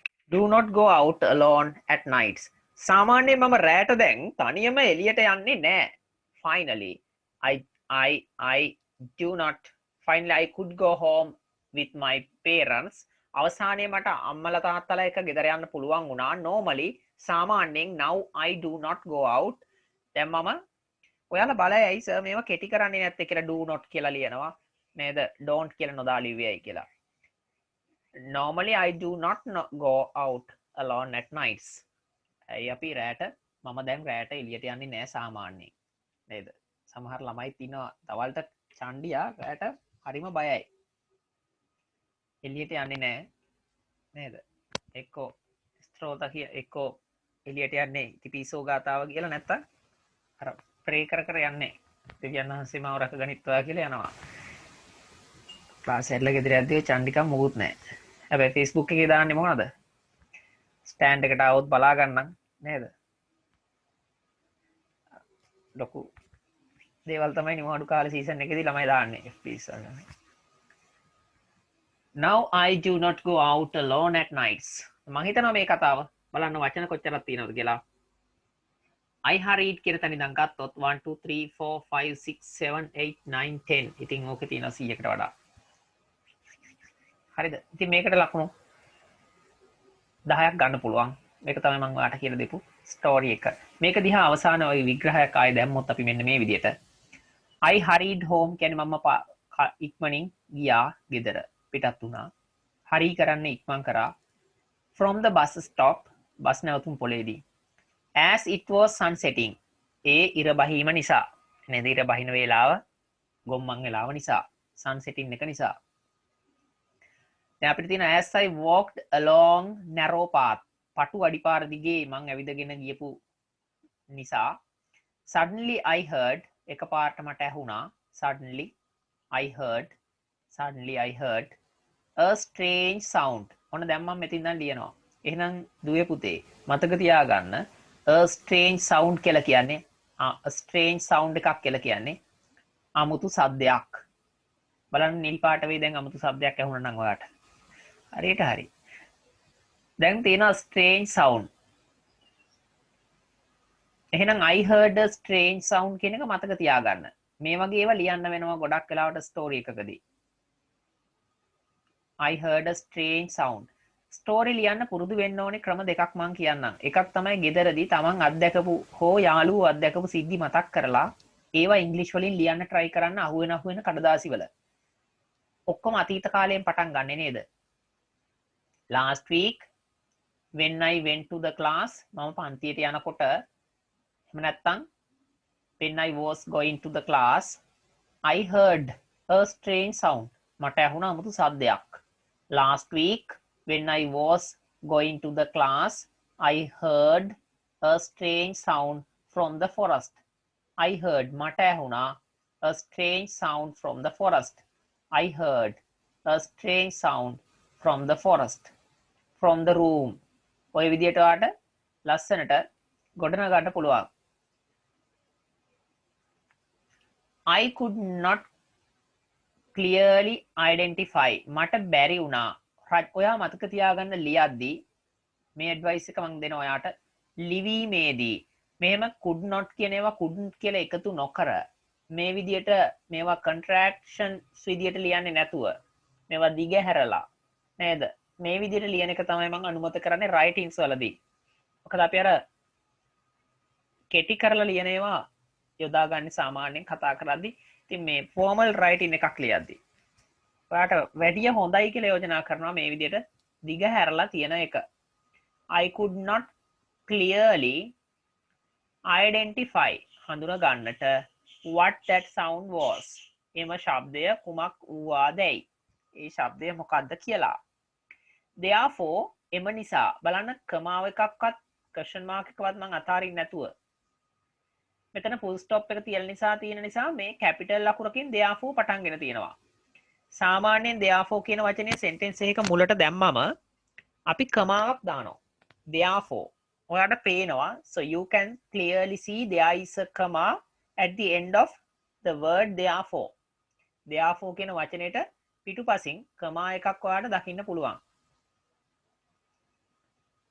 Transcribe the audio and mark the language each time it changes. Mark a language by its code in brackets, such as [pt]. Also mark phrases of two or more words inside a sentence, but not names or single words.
[en] do not go out alone at nights. [si] සාමාන්‍යයෙන් මම රැට දැන් තනියම එළියට යන්නේ නැහැ. [en] Finally, I do not. Finally, I could go home with my parents. [si] අවසානයේ මට අම්මලා තාත්තලා එක්ක ගෙදර යන්න පුළුවන් වුණා. [en] Normally, සාමාන්‍යයෙන් now I do not go out. [si] දැන් මම ඔයාලා බලයයි සර් මේවා කෙටි කරන්නේ නැත්තේ කියලා [en] do not [si] කියලා ලියනවා. නේද? don't කියලා නොදා ලිව්වයි කියලා. [en] Normally I do not go out alone at nights. [si] ඇයි අපි රැට මම දැන් රැට එළියට යන්නේ නැහැ සාමාන්‍යයෙන්. නේද? සමහර ළමයි ඉන්නවා දවල්ට චණ්ඩියා රැට හරිම බයයි. එළියට යන්නේ නැහැ. නේද? එක්කෝ ස්ත්‍රෝත කිය එක්කෝ එළියට යන්නේ තිපිසෝ ගාතාව කියලා නැත්තම් අර ප්‍රේ කර කර යන්නේ. දෙවියන් වහන්සේ මාව රැකගනිත්වා කියලා යනවා. ක්ලාස් එකේ ගෙදර යද්දී චණ්ඩිකම් මොකුත් නැහැ. හැබැයි Facebook එකේ දාන්නේ මොනවද? ස්ටෑන්ඩ් එකට આવොත් බලා ගන්නම් නේද? ලොකු දේවල් තමයි නිවාඩු කාලේ සීසන් එකේදී ළමයි දාන්නේ FBs වල. [en] Now I do not go out alone at nights. [si] මම හිතනවා මේ කතාව බලන්න වචන කොච්චරක් තියෙනවද කියලා. [en] I hurried [si] කියන තැන ඉඳන් ගත්තොත් 1 2 3 4 5 6 7 8 9 10. ඉතින් ඕකේ තියෙනවා 100කට වඩා. හරිද? ඉතින් මේකට ලකුණු 10ක් ගන්න පුළුවන්. මේක තමයි මම ඔයාලට කියලා දෙපු ස්ටෝරි එක. මේක දිහා අවසාන ওই විග්‍රහයක් ආයේ දැම්මොත් අපි මෙන්න මේ විදිහට [en] I hurried home [si] කියන්නේ මම ඉක්මනින් ගියා ගෙදර පිටත් වුණා. hurry කරන්නේ ඉක්මන් කරා. [en] from the bus stop [si] බස් නැවතුම් පොලේදී. [en] as it was sunsetting [si] ඒ ඉර බහිම නිසා. නේද? ඉර බහින වේලාව ගොම්මන් වෙලාව නිසා. sunsetting එක නිසා. [en] දැන් අපිට තියෙන as I walked along narrow path [si] පටු අඩිපාර දිගේ මං ඇවිදගෙන ගියපු නිසා [en] suddenly I heard [si] එකපාරට මට ඇහුණා [en] suddenly I heard a strange sound. [si] ඔන්න දැන් මම මෙතන ඉඳන් ලියනවා. එහෙනම් දුවේ පුතේ මතක තියාගන්න [en] a strange sound [si] කියලා කියන්නේ [en] a strange sound [si] එකක් කියලා කියන්නේ අමුතු සද්දයක්. බලන්න නිල් පාට වේ දැන් අමුතු සද්දයක් ඇහුණා නම් ඔයාට. හරියට හරි. දැන් තියෙනවා [en] strange sound. [si] එහෙනම් [en] I heard a strange sound [si] කියන එක මතක තියාගන්න. මේ වගේ ඒවා ලියන්න වෙනවා ගොඩක් වෙලාවට ස්ටෝරි එකකදී. [en] I heard a strange sound. [si] ස්ටෝරි ලියන්න පුරුදු වෙන්න ඕනේ ක්‍රම දෙකක් මම කියන්නම්. එකක් තමයි ගෙදරදී තමන් අත්දැකපු හෝ යාළුවෝ අත්දැකපු සිද්ධි මතක් කරලා ඒවා ඉංග්‍රීසි වලින් ලියන්න try කරන්න අහුවෙන කඩදාසි වල. ඔක්කොම අතීත කාලයෙන් පටන් ගන්නෙ නේද? [en] Last week when I went to the class [si] මම පන්තියට යනකොට එහෙම නැත්නම් [en] when I was going to the class I heard a strange sound. [si] මට ඇහුණා අමුතු සද්දයක්. [en] Last week when I was going to the class I heard a strange sound from the forest. I heard [si] මට ඇහුණා [en] a strange sound from the forest. I heard a strange sound from the forest. From the room. [si] ඔය විදියට ඔයාට ලස්සනට ගොඩනගන්න පුළුවන්. [en] I could not clearly identify. [si] මට බැරි වුණා. ඔයා මතක තියාගන්න ලියද්දී මේ ඇඩ්වයිස් එක මම දෙනවා ඔයාට ලිවීමේදී මෙහෙම [en] could not [si] කියන ඒවා couldn't කියලා එකතු නොකර මේ විදියට මේවා contractions විදියට ලියන්නේ නැතුව මේවා දිගහැරලා නේද? මේ විදිහට ලියන එක තමයි මම අනුමත කරන්නේ writings වලදී. මොකද අපි අර කෙටි කරලා ලියන ඒවා යොදාගන්නේ සාමාන්‍යයෙන් කතා කරද්දී. ඉතින් මේ [en] formal writing [si] එකක් ලියද්දී ඔයාට වැඩිය හොඳයි කියලා යෝජනා කරනවා මේ විදිහට දිග හැරලා තියෙන එක. [en] I could not clearly identify [si] හඳුනා ගන්නට [en] what that sound was. [si] එම ශබ්දය කුමක් වූවාදැයි. ඒ ශබ්දය මොකක්ද කියලා. Therefore එම නිසා බලන්න කමාව එකක්වත් [en] question mark [si] එකවත් මම අතාරින්න නැතුව මෙතන [en] full stop [si] එක තියෙන නිසා මේ capital ලකුරකින් therefore පටන්ගෙන තියෙනවා. සාමාන්‍යයෙන් therefore කියන වචනේ sentence එකක මුලට දැම්මම අපි කමාවක් දානවා. [en] therefore [si] ඔයාලට පේනවා [en] so you can clearly see there is a comma at the end of the word therefore. [si] therefore කියන වචනේට පිටුපසින් කමා එකක් ඔයාලට දකින්න පුළුවන්.